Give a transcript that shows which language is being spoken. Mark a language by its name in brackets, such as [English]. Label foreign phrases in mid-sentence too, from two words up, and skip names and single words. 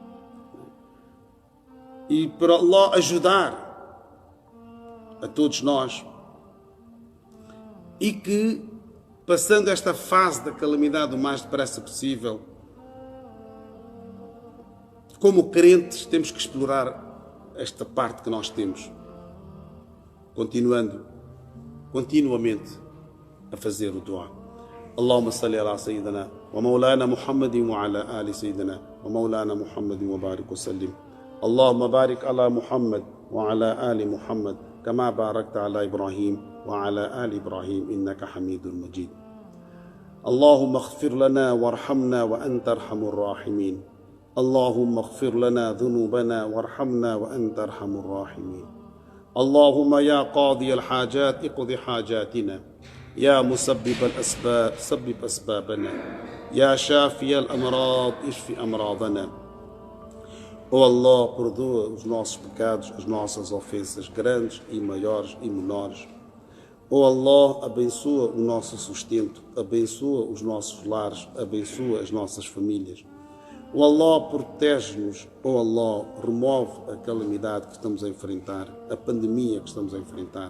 [Portuguese] E para Allah ajudar a todos nós, e que, passando esta fase da calamidade o mais depressa possível, como crentes temos que explorar esta parte que nós temos, continuamente a fazer o dua. [Arabic] اللهم صل على سيدنا ومولانا محمد وعلى آل سيدنا ومولانا محمد وبارك وسلم. اللهم بارك على محمد وعلى آل محمد كما باركت على إبراهيم وعلى آل إبراهيم إنك حميد مجيد. اللهم اغفر لنا وارحمنا وأنت أرحم الراحمين. اللهم اغفر لنا ذنوبنا وارحمنا وأنت أرحم الراحمين. اللهم يا قاضي الحاجات اقض حاجاتنا. يا مسبب الأسباب سبب أسبابنا. يا شافي الأمراض اشف أمراضنا. [Portuguese] Oh Allah, perdoa os nossos pecados, as nossas ofensas grandes e maiores e menores. Oh Allah, abençoa o nosso sustento, abençoa os nossos lares, abençoa as nossas famílias. Oh Allah, protege-nos. Oh Allah, remove a calamidade que estamos a enfrentar, a pandemia que estamos a enfrentar.